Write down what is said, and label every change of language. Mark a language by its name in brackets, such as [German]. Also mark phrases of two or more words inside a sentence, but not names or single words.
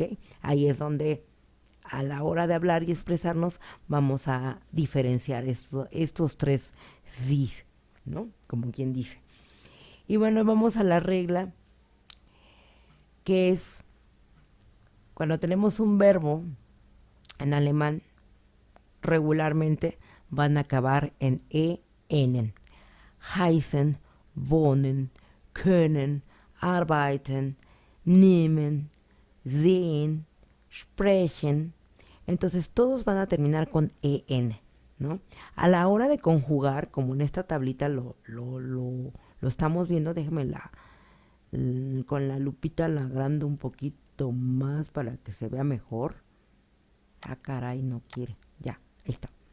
[Spanish] Ahí es donde a la hora de hablar y expresarnos vamos a diferenciar estos tres sí, ¿no? Como quien dice. Y bueno, vamos a la regla que es Cuando tenemos un verbo en alemán, regularmente van a acabar en en. [German] Heißen, wohnen, können, arbeiten, nehmen, sehen, sprechen. [Spanish] Entonces todos van a terminar con en, ¿no? A la hora de conjugar, como en esta tablita lo estamos viendo, con la lupita la agrando un poquito más para que se vea mejor. Ah, caray, no quiere. Ya, ahí está.